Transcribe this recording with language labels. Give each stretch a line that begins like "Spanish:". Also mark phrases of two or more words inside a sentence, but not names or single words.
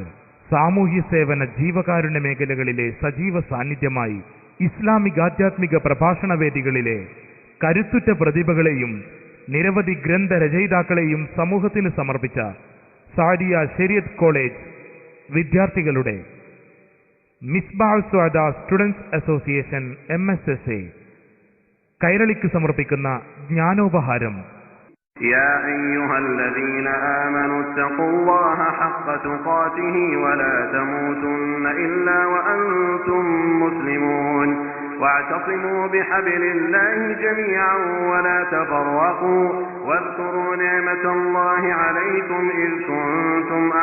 Malayalam: സാമൂഹ്യ സേവന ജീവകാരുണ്യ മേഖലകളിലെ സജീവ സാന്നിധ്യമായി ഇസ്ലാമികാധ്യാത്മിക പ്രഭാഷണ വേദികളിലെ കരുത്തുറ്റ പ്രതിഭകളെയും നിരവധി ഗ്രന്ഥരചയിതാക്കളെയും സമൂഹത്തിന് സമർപ്പിച്ച സാദിയ ശരിയത്ത് കോളേജ് വിദ്യാർത്ഥികളുടെ മിസ്ബാഹ് സ്വാദ സ്റ്റുഡൻസ് അസോസിയേഷൻ MSSA കൈരളിക്ക് സമർപ്പിക്കുന്ന ജ്ഞാനോപഹാരം.
Arabic: يا أيها الذين آمنوا اتقوا الله حق تقاته ولا تموتن إلا وأنتم مسلمون واعتصموا بحبل الله جميعا ولا تفرقوا واذكروا نعمة الله عليكم إذ كنتم